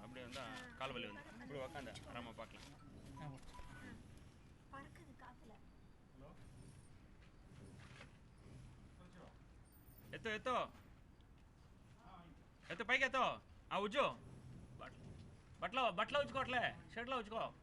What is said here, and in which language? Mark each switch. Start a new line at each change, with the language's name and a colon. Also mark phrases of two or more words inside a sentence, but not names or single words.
Tamil: அப்படி வந்தால் கால் வலி வந்து இப்படி உக்காந்து ஆராமா பார்க்கலாம்.
Telugu: ఎత్తు పైకి ఎత్తో. ఉజ్జు బట్టలో ఉంచుకోవట్లే, షర్ట్లో ఉంచుకో.